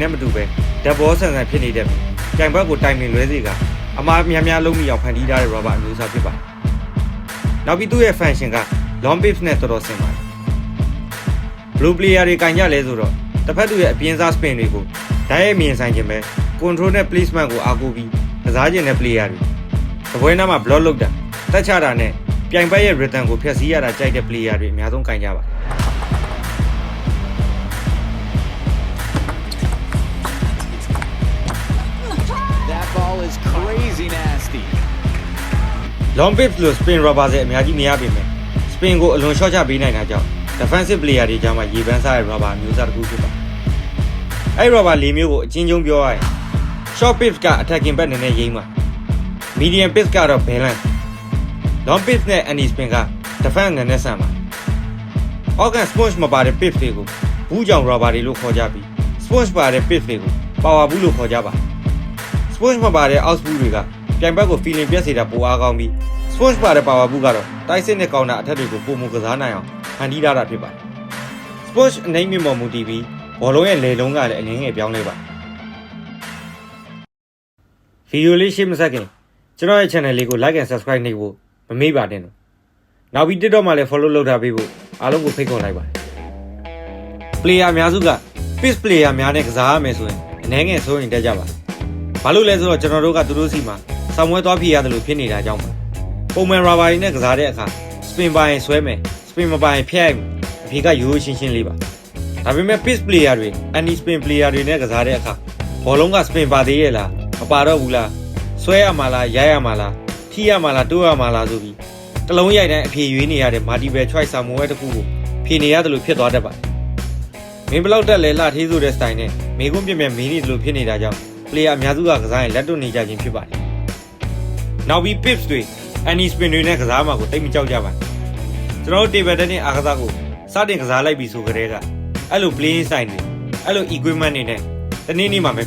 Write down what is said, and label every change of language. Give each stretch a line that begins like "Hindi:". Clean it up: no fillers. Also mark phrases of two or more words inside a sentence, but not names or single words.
Burmese: နဲ့မတူပဲဓာတ်ဘောဆန်ဆန်ဖြစ်နေတတ်ပြီးပြိုင်ဘက်ကိုတိုင်ပင်လွဲစေကအမှားများများလုံးမိအောင်ဖန်တီးထားတဲ့ rubber အမျိုးအစားဖြစ်ပါတယ်။နောက်ပြီးသူ့ရဲ့ function က
English: long pips
Burmese: နဲ့တော်တော်ဆင်ပါတယ်။
English: blue player
Burmese: တွေကင်ကြလဲဆိုတော့တစ်ဖက်သူရဲ့အပြင်းစား spin တွေကိုဓာတ်ရိုက်မြင်ဆိုင်ခြင်းပဲ control နဲ့ placement ကိုအားကိုးပြီးကစားခြင်းတဲ့ player တွေသပွဲနားမှာ block လုပ်တာတက်ချတာနဲ့ပြိုင်ဘက်ရဲ့ rhythm ကိုဖျက်ဆီးရတာကြိုက်တဲ့ player တွေအများဆုံးကင်ကြပါတယ်။
English: That ball is crazy nasty. long pips
Burmese: လို့
English: spin rubber
Burmese: တွေအများကြီးမရပေမဲ့ spin ကိုအလွန် short ချပေးနိုင်တာကြောင့်
English: defensive player
Burmese: တွေကြားမှာရေပန်းစားတဲ့ rubber မျိုးစားတစ်ခုဖြစ်ပါတယ်။အဲ့ rubber ၄ မျိုးကိုအချင်းချင်းပြောရရင်
English: short pips
Burmese: က attacking ဘက်နည်းနည်းရိမ့်ပါ
English: medium pips
Burmese: ကတော့
English: balance long pips
Burmese: နဲ့
English: anti spin
Burmese: က defense နည်းန ည်းဆန်ပါ
English: organ sponge
Burmese: မပါတဲ့ pips တွေကိုဘူးကြောင် rubber တွေလို့ခေါ်ကြပြီး sponge ပါတဲ့ pips တွေကို power ဘူးလို့ခေါ်ကြပါ sponge မပါတဲ့
English: out
Burmese: ဘူးတွေကပြိုင်ဘက်ကို feeling ပြက်စေတာပိုအားကောင်းပြီး sponge ပါတဲ့ power ဘူးကတော့တိုက်စစ်နဲ့ကောင်းတာအထက်တွေကိုပုံမကစားနိုင်အောင်ဖန်တီးထားတာဖြစ်ပါတယ် sponge အနေမြင့်ပေါ်မူတည်ပြီးဘောလုံးရဲ့လေလုံးကလည်းအငင်းငယ်ပြောင်းလဲပါ ဗီဒီယိုလေးရှင်းမဆက်ခင်ကျွန်တော်ရဲ့ channel လေးကို
English: like and subscribe
Burmese: နှိပ်ဖို့မမေ့ပါနဲ့လို့နောက်ပြီး TikTok မှာလည်း follow လုပ်ထားပေးဖို့အားလုံးကိုဖိတ်ခေါ်လိုက်ပါတယ် player အများစုက
English: pitch player
Burmese: များနဲ့ကစားရမယ်ဆိုရင်အနည်းငယ်စိုးရင်တက်ကြပါဘာလို့လဲဆိုတော့ကျွန်တော်တို့ကသူတို့စီမှာစောင်းမွဲသွားဖြစ်ရတယ်လို့ဖြစ်နေတာကြောင့်ပါပုံမှန် rubber တွေနဲ့ကစားတဲ့အခါ spin ပါရင်ဆွဲမယ် spin မပါရင်ဖျက်အဖြေကရိုးရိုးရှင်းရှင်းလေးပါဒါပေမဲ့
English: pitch player
Burmese: တွေ
English: anti spin player
Burmese: တွေနဲ့ကစားတဲ့အခါဘောလုံးက spin ပါသေးရဲ့လားမပါတော့ဘူးလားဆွဲရမှာလားရိုက်ရမှာလားထိရမှာလားတိုးရမှာလားဆိုပြီးတလုံးရိုက်တိုင်းအဖြေရွေးနေရတဲ့
English: multiple choice
Burmese: စာမွဲတစ်ခု ကိုဖြေနေရတယ်လို့ဖြစ်သွားတတ်ပါတယ်မင်းဘလောက်တက်လဲလှထေးဆိုတဲ့ style နဲ့မေကွန်းပြည့်မြဲမင်းနေတယ်လို့ဖြစ်နေတာကြောင့် player အများစုကကစားရင်လက်တွန့်နေကြခြင်းဖြစ်ပါတယ်နောက်ပြီး pips တွေ
English: anti spin
Burmese: တွေနဲ့ကစားမှာ ကိုတိတ်မကြောက်ကြပါနဲ့ကျွန်တော်တို့
English: table tennis
Burmese: အားကစားကိုစတင်ကစားလိုက်ပြီဆိုကြတဲ့ကအဲ့လို
English: playing style
Burmese: တွေအဲ့လို equipment တွေနဲ့တနေ့နေ့မှာမ